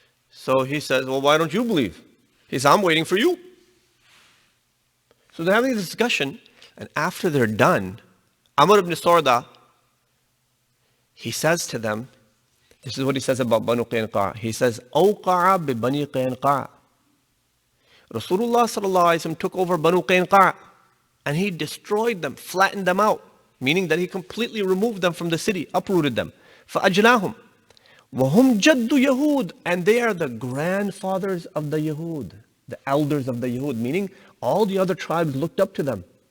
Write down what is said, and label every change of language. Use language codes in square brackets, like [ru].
[en] So he says, well, why don't you believe? He says, I'm waiting for you. So they're having this discussion, and after they're done, Amr ibn Sarda, he says to them, this is what he says about Banu Qaynuqa. [ar] He says, أوقع ببني قينقاع. [en] Rasulullah sallallahu alaihi wasallam took over Banu Qaynuqa and he destroyed them, flattened them out, meaning that he completely removed them from the city, uprooted them. [ar] فأجلاهم. وهم جد يهود, [en] and they are the grandfathers of the Yahud, the elders of the Yahud, meaning all the other tribes looked up to them.